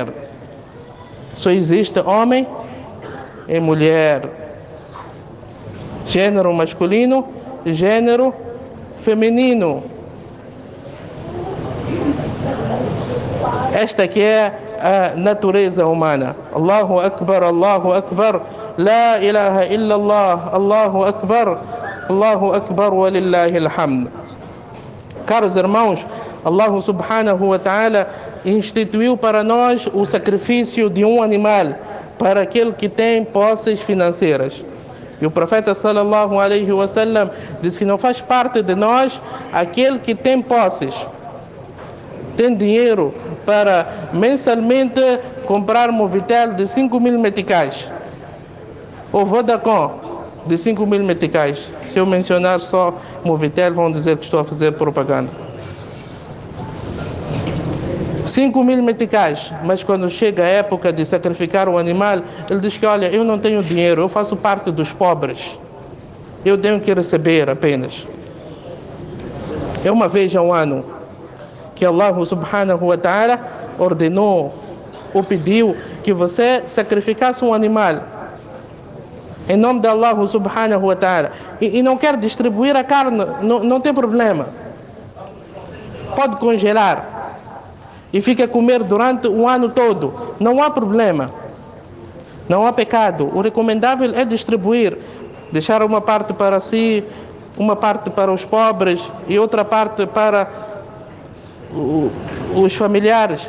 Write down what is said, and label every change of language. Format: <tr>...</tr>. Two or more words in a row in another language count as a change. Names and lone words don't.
<pt>Só existe homem e mulher. Gênero masculino, gênero feminino. Esta que é a natureza humana.</pt> <ar>الله أكبر لا إله إلا الله الله أكبر ولله الحمد.</ar> <pt>Caros irmãos,</pt> <ar>الله سبحانه وتعالى</ar> <pt>instituiu para nós o sacrifício de um animal para aquele que tem posses financeiras. E o profeta</pt> <ar>صلى الله عليه وسلم</ar> <pt>disse que não faz parte de nós aquele que tem posses, tem dinheiro para mensalmente comprar Movitel de 5.000 meticais ou Vodacom de 5.000 meticais. Se eu mencionar só Movitel, vão dizer que estou a fazer propaganda. 5.000 meticais, mas quando chega a época de sacrificar um animal, ele diz que olha, eu não tenho dinheiro, eu faço parte dos pobres, eu tenho que receber apenas. É uma vez ao ano que</pt> <ar>الله سبحانه وتعالى</ar> <pt>ordenou ou pediu que você sacrificasse um animal em nome de</pt> <ar>الله سبحانه وتعالى</ar> <pt>e não quer distribuir a carne, não tem problema, pode congelar e fica a comer durante o ano todo, não há problema, não há pecado. O recomendável é distribuir, deixar uma parte para si, uma parte para os pobres e outra parte para os familiares.</pt>